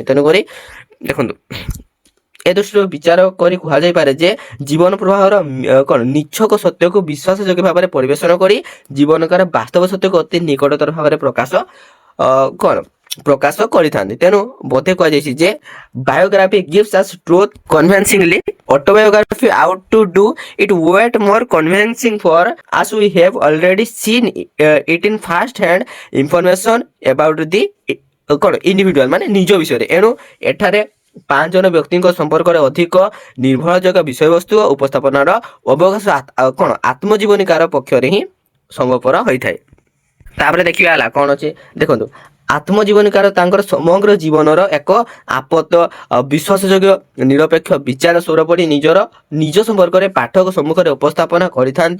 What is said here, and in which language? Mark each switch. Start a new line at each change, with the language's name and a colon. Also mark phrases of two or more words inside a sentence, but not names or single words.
Odia: ତେଣୁକରି ଦେଖନ୍ତୁ ଏ ଦୃଷ୍ଟିରୁ ବିଚାର କରି କୁହାଯାଇପାରେ ଯେ ଜୀବନ ପ୍ରବାହର କ'ଣ ନିଚ୍ଛକ ସତ୍ୟକୁ ବିଶ୍ୱାସଯୋଗ୍ୟ ଭାବରେ ପରିବେଷଣ କରି ଜୀବନକାର ବାସ୍ତବ ସତ୍ୟକୁ ଅତି ନିକଟତର ଭାବରେ ପ୍ରକାଶ କରିଥାନ୍ତି। ତେଣୁ ବୋଧେ କୁହାଯାଇଛି ଯେ ବାୟୋଗ୍ରାଫି
English: gives us truth convincingly, autobiography out to do it yet more convincing for us we have already seen it in first hand information about the
Odia: କ'ଣ ଇଣ୍ଡିଭିଜୁଆଲ ମାନେ ନିଜ ବିଷୟରେ। ଏଣୁ ଏଠାରେ 5 ଜଣ ବ୍ୟକ୍ତିଙ୍କ ସମ୍ପର୍କରେ ଅଧିକ ନିର୍ଭରଯୋଗ୍ୟ ବିଷୟବସ୍ତୁ ଓ ଉପସ୍ଥାପନାର ଅବକାଶ କ'ଣ ଆତ୍ମଜୀବନୀକାର ପକ୍ଷରେ ହିଁ ସମ୍ଭବପର ହୋଇଥାଏ। ତାପରେ ଦେଖିବା ହେଲା କ'ଣ ଅଛି, ଦେଖନ୍ତୁ ଆତ୍ମଜୀବନୀକାର ତାଙ୍କର ସମଗ୍ର ଜୀବନର ଏକ ଆପତ ବିଶ୍ୱାସଯୋଗ୍ୟ ନିରପେକ୍ଷ ବିଚାର ସ୍ୱର ପଡ଼ି ନିଜ ସମ୍ପର୍କରେ ପାଠକ ସମ୍ମୁଖରେ ଉପସ୍ଥାପନା କରିଥାନ୍ତି।